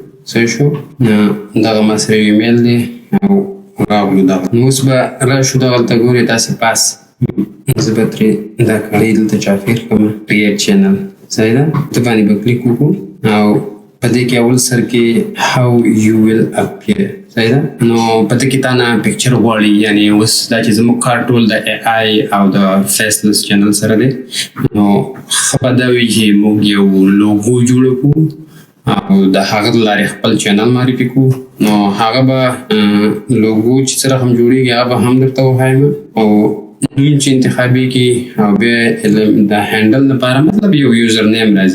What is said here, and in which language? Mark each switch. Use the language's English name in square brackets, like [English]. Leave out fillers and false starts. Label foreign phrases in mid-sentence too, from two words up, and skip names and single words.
[Pashto] څه شو دغه ما سره ایمیل دی او راغلو دغه. نو اوس به راشو دغلته ګورئ تاسې پاس، زه به ترې دا کړۍ دلته چاپېر کړم [English] create channel. [Pashto] صحیح ده. ته باندې به کلیک وکړو او په دې کې اول سر کې [English] how you will appear. [Pashto] صحیح ده. نو په دې کې تا نه پکچر غواړي، یعنې اوس دا چې زموږ کار ټول د AI او د [English] faceless channel [Pashto] سره دی، نو ښه به دا وي چې موږ یو لوګو جوړ کړو او د هغه د لارې خپل چینل معرفي کړو. نو هغه به لوګو چې څه رقم جوړېږي هغه به هم درته وښایم او نوم چې انتخابېږي او بیا د هینډل لپاره مطلب یو [English] user name [Pashto] راځي.